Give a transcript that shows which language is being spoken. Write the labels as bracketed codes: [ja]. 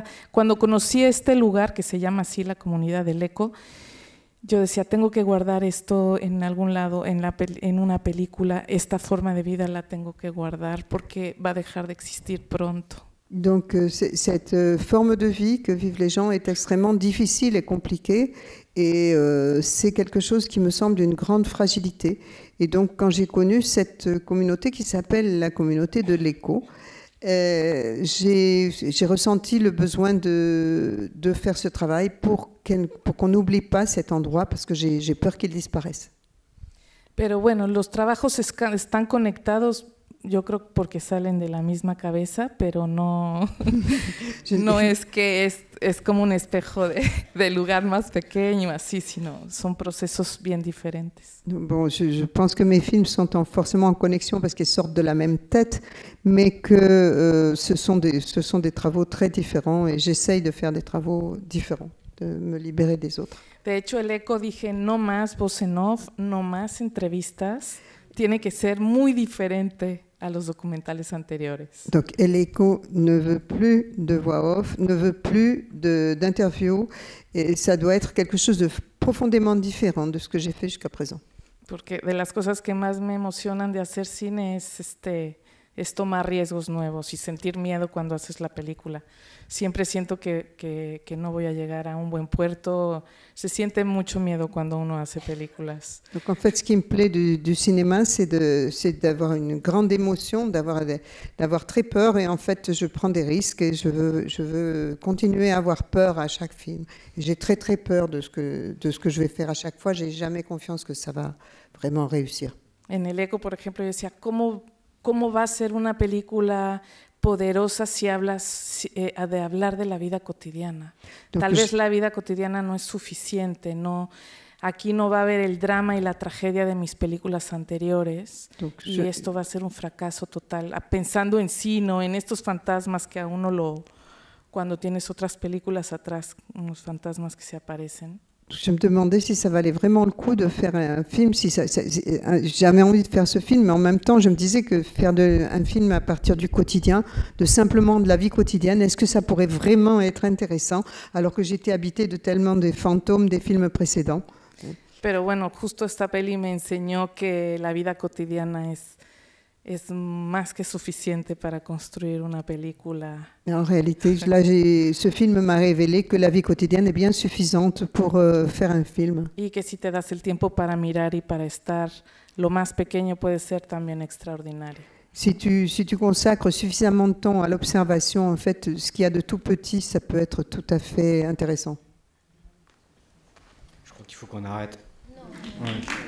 [es] Cuando conocí este lugar, que se llama así la comunidad del eco, yo decía, tengo que guardar esto en algún lado, en una película, esta forma de vida la tengo que guardar porque va a dejar de existir pronto. [fr] Donc cette forme de vie que vivent les gens est extrêmement difficile et compliquée et c'est quelque chose qui me semble d'une grande fragilité. Et donc quand j'ai connu cette communauté qui s'appelle la communauté de l'écho, j'ai ressenti le besoin de faire ce travail pour qu'on n'oublie pas cet endroit parce que j'ai peur qu'il disparaisse. [es] Pero bueno, los trabajos están conectados. Yo creo porque salen de la misma cabeza, pero no, no es que es como un espejo del lugar más pequeño, así, sino son procesos bien diferentes. [fr] Bon, je pense que mes films sont forcément en connexion parce qu'ils sortent de la même tête, mais que ce sont des travaux très différents et j'essaye de faire des travaux différents, de me libérer des autres. [es] De hecho, el eco dije, no más voz en off, no más entrevistas, tiene que ser muy diferente a los documentales anteriores. [fr] Donc, El Eco ne veut plus de voix off, ne veut plus d'interviews, et ça doit être quelque chose de profondément différent de ce que j'ai fait jusqu'à présent. [es] Porque de las cosas que más me emocionan de hacer cine es tomar riesgos nuevos y sentir miedo cuando haces la película. Siempre siento que no voy a llegar a un buen puerto. Se siente mucho miedo cuando uno hace películas. [fr] Donc en fait, ce qui me plaît du cinéma, c'est d'avoir une grande émotion, d'avoir très peur, et en fait, je prends des risques et je veux continuer à avoir peur à chaque film. Et j'ai très très peur de ce que je vais faire à chaque fois. J'ai jamais confiance que ça va vraiment réussir. [es] En El Eco, por ejemplo, yo decía, ¿Cómo va a ser una película poderosa si hablas de hablar de la vida cotidiana? Tal vez la vida cotidiana no es suficiente, aquí no va a haber el drama y la tragedia de mis películas anteriores, y esto va a ser un fracaso total. Pensando en sí, ¿no? En estos fantasmas que a uno cuando tienes otras películas atrás, unos fantasmas que se aparecen. [fr] Je me demandais si ça valait vraiment le coup de faire un film. J'avais envie de faire ce film, mais en même temps, je me disais que faire un film à partir du quotidien, de simplement de la vie quotidienne, est-ce que ça pourrait vraiment être intéressant, alors que j'étais habitée de tellement des fantômes des films précédents. [es] Pero bueno, justo esta peli me enseñó que la vida cotidiana es más que suficiente para construir una película. [fr] En réalité, là, ce film m'a révélé que la vie quotidienne est bien suffisante pour faire un film. [es] Y que si te das el tiempo para mirar y para estar, lo más pequeño puede ser también extraordinario. [fr] Si tu consacres suffisamment de temps à l'observation, en fait, ce qu'il y a de tout petit, ça peut être tout à fait intéressant. Je crois qu'il faut qu'on arrête. Non. Ouais.